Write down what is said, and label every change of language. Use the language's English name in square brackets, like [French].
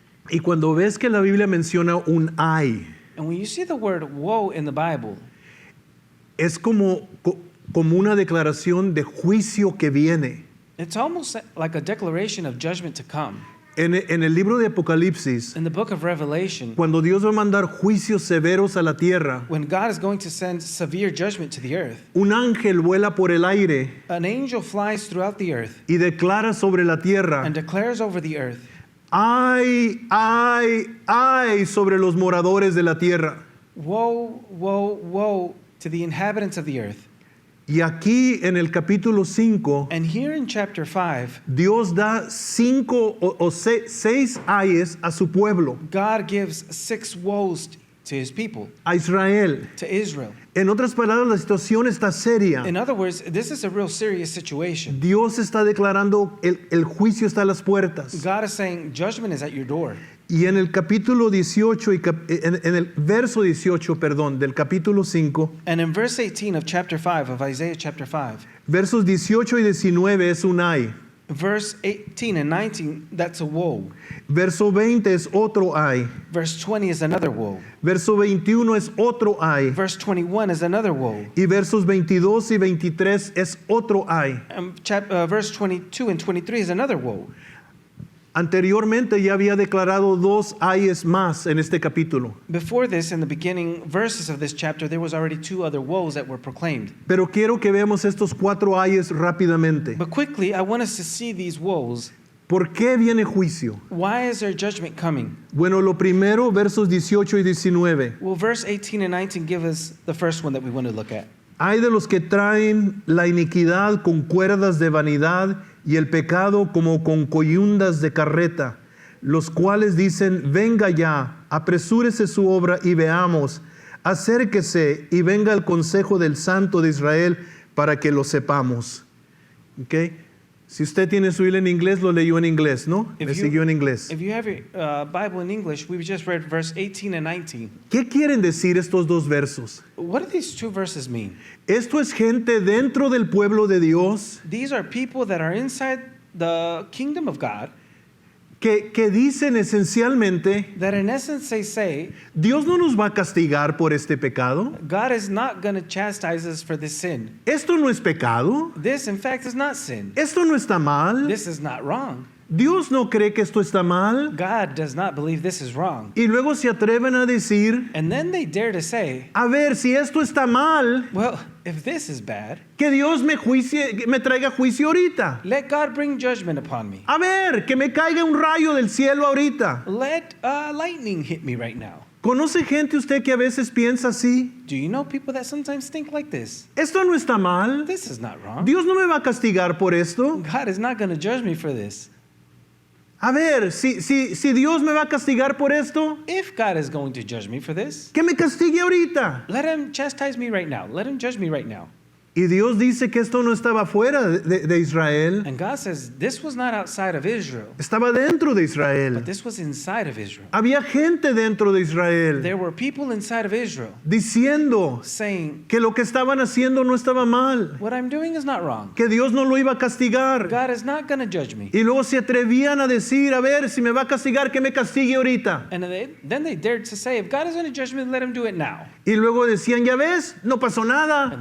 [Spanish] Y cuando ves que la Biblia menciona un ay, [English] and when you see the word woe in the Bible, [Spanish] es como una declaración de juicio que viene. [English] it's almost like a declaration of judgment to come. [Spanish] En el libro de Apocalipsis, [English] In the book of Revelation, [Spanish] cuando Dios va a mandar juicios severos a la tierra, [English] when God is going to send severe judgment to the earth, [Spanish] un ángel vuela por el aire [English] an angel flies throughout the earth [Spanish] y declara sobre la tierra, [English] and declares over the earth, [Spanish] ay, ay, ay sobre los moradores de la tierra. [English] woe, woe, woe to the inhabitants of the earth. [Spanish] Y aquí en el capítulo 5, [English] And here in chapter 5, [Spanish] Dios da 6 ayes a su pueblo, [English] God gives 6 woes to his people, [Spanish] a Israel. [English] to Israel. [Spanish] En otras palabras, la situación está seria. [English] In other words, this is a real serious situation. [Spanish] Dios está declarando el juicio está a las puertas. [English] God is saying judgment is at your door. [Spanish] Y en el capítulo 18, en el verso 18, perdón, del capítulo 5, [English] And in verse 18 of chapter 5 of Isaiah chapter 5, [Spanish] versos 18 y 19 es un ay. [English] verse 18 and 19, that's a woe. [Spanish] Verso 20 es otro ay. [English] Verse 20 is another woe. [Spanish] Verso 21 es otro ay. [English] Verse 21 is another woe. [Spanish] Y versos 22 y 23 es otro ay. [English] And verse 22 and 23 is another woe. [Spanish] Anteriormente ya había declarado 2 ayes más en este capítulo. [English] Before this, in the beginning verses of this chapter, there was already 2 other woes that were proclaimed. [Spanish] Pero quiero que veamos estos 4 ayes rápidamente. [English] But quickly, I want us to see these woes. [Spanish] ¿Por qué viene juicio? [English] Why is there judgment coming? [Spanish] Bueno, lo primero, versos 18 y 19. [English] Well, verse 18 and 19 give us the first one that we want to look at. [Spanish] Hay de los que traen la iniquidad con cuerdas de vanidad y el pecado como con coyundas de carreta, los cuales dicen, venga ya, apresúrese su obra y veamos, acérquese y venga el consejo del Santo de Israel para que lo sepamos. ¿Okay? Si usted tiene su Biblia en inglés, lo leyó en inglés, ¿no? Me siguió en inglés. [English] If you have your Bible in English, we've just read verse 18 and 19. [Spanish] ¿Qué quieren decir estos 2 versos? [English] What do these 2 verses mean? [Spanish] Esto es gente dentro del pueblo de Dios [English] These are people that are inside the kingdom of God [Spanish] que dicen esencialmente, [English] that in essence they say, [Spanish] Dios no nos va a castigar por este pecado. [English] God is not going to chastise us for this sin. [Spanish] Esto no es pecado. [English] This, in fact, is not sin. [Spanish] Esto no está mal. [English] This is not wrong. [Spanish] Dios no cree que esto está mal. [English] God does not believe this is wrong. [Spanish] Y luego se atreven a decir, [English] And then they dare to say, [Spanish] a ver, si esto está mal, [English] well, if this is bad, [Spanish] que Dios me traiga juicio ahorita. [English] let God bring judgment upon me. [Spanish] A ver, que me caiga un rayo del cielo ahorita. [English] Let lightning hit me right now. [Spanish] ¿Conoce gente usted que a veces piensa así? [English] Do you know people that sometimes think like this? [Spanish] Esto no está mal. [English] This is not wrong. [Spanish] Dios no me va a castigar por esto. [English] God is not going to judge me for this. [Spanish] A ver, si Dios me va a castigar por esto, [English] If God is going to judge me for this, [Spanish] que me castigue ahorita. [English] let him chastise me right now. Let him judge me right now. [Spanish] Y Dios dice que esto no estaba fuera de Israel, [English] And God says this was not outside of Israel, [Spanish] estaba dentro de Israel. [English] but this was inside of Israel. [Spanish] Había gente dentro de Israel [English] There were people inside of Israel [Spanish] diciendo [English] saying, [Spanish] que lo que estaban haciendo no estaba mal, [English] what I'm doing is not wrong. [Spanish] que Dios no lo iba a castigar. [English] God is not going to judge me. [Spanish] Y luego se atrevían a decir, a ver, si me va a castigar, que me castigue ahorita. [English] And then they dared to say, if God is going to judge me, let him do it now. [Spanish] Y luego decían, ya ves, no pasó nada.